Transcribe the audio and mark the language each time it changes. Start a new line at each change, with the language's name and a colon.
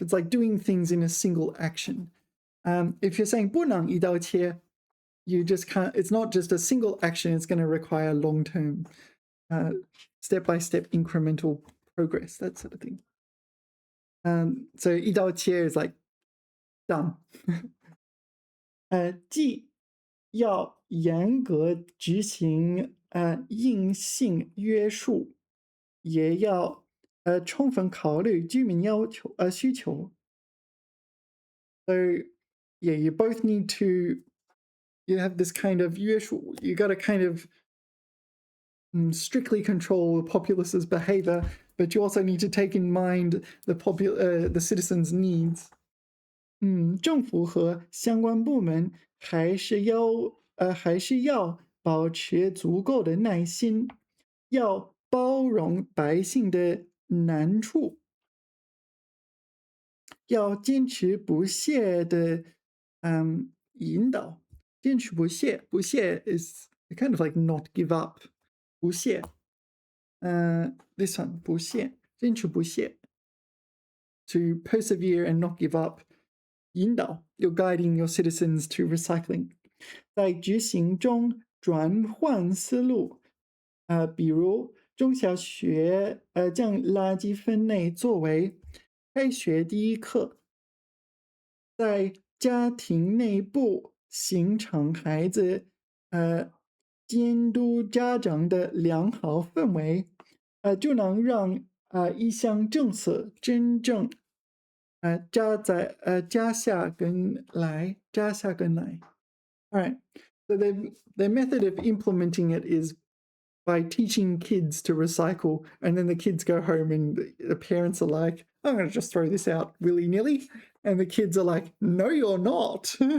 English: It's like doing things in a single action. If you're saying 不能一刀切, you just can't. It's not just a single action. It's going to require long-term, step-by-step incremental progress, that sort of thing. So 一刀切 is like done.
Chinese: 既要严格执行硬性约束，也要充分考虑居民需求。
English: So yeah, you both need to. You have this kind of 约束. You got to kind of strictly control the populace's behavior, but you also need to take in mind the citizens' needs.
Chinese: 政府和相关部门还是要保持足够的耐心，要包容百姓的难处，要坚持不懈的引导。
English: 坚持不懈，不懈 is kind of like not give up.
Chinese: 不懈， this one 不懈，坚持不懈。
English: To persevere and not give up. 引导 you're guiding your citizens to recycling.
Chinese: 在执行中转换思路，比如中小学将垃圾分类作为开学第一课，在家庭内部形成孩子监督家长的良好氛围，就能让一项政策真正扎下根来。
English: All right. So the method of implementing it is by teaching kids to recycle, and then the kids go home and the parents are like, I'm going to just throw this out willy-nilly. And the kids are like, no, you're not.